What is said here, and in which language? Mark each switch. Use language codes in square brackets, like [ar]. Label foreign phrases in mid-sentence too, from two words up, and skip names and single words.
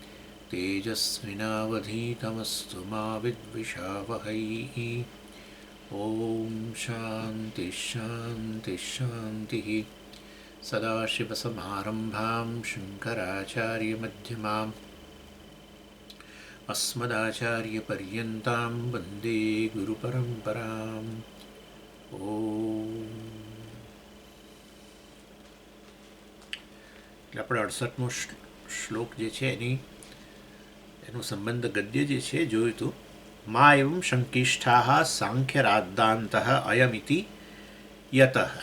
[sa] तेजस्विनावधीतमस्तु मा विद्विषावहै ॐ शान्तिः शान्तिः शान्तिः सदाशिवसमारम्भां शङ्कराचार्यमध्यमाम् अस्मदाचार्यपर्यन्तां वन्दे गुरुपरम्पराम् [gu] આપણે 68મો શ્લોક જે છે એનો સંબંધ ગદ્ય જે છે જોયું હતું. [sa] મા એવં શંકિષ્ઠાઃ સાંખ્યરાદ્ધાन्तઃ અયમિતિ યતઃ.